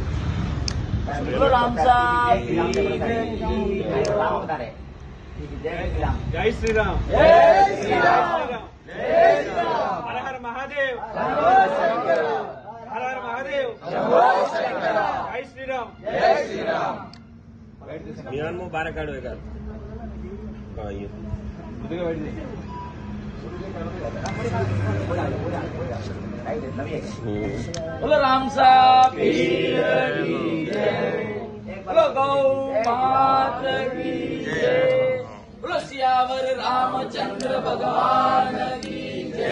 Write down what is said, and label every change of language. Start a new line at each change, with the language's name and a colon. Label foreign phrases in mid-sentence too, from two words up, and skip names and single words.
Hindi: जय श्रीराम, जय श्रीराम, जय श्रीराम, हर हर महादेव, हर हर महादेव, जय श्रीराम, जय श्रीराम. मियान मुबारक आडवेकर बोलो राम साहब की जय, बोलो गौ मात की जय, बोलो सियावर रामचंद्र भगवान की जय.